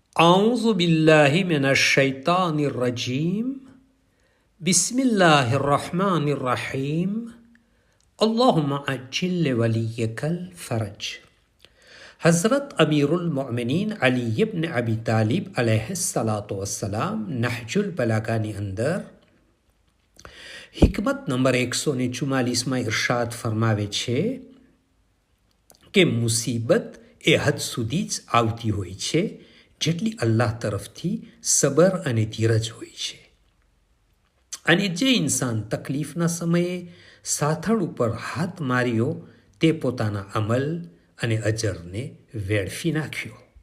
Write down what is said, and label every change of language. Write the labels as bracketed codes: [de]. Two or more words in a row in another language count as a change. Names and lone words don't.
[ar] أعوذ بالله من الشيطان الرجيم بسم الله الرحمن الرحيم اللهم عجل وليك الفرج. [gu] हज़रत अमीरुल मोमिनीन अली इब्न अबी तालिब [ar] عليه الصلاة والسلام [gu] નહજુલ બલાગાની અંદર હિકમત નંબર 144 ઇરશાદ ફરમાવે છે કે મુસીબત એ હદ સુધી જ આવતી હોય છે જેટલી અલ્લાહ તરફથી સબર અને ધીરજ હોય છે. અને જે ઇન્સાન તકલીફના સમયે સાથળ ઉપર હાથ માર્યો તે પોતાના અમલ અને અજરને વેડફી નાખ્યો.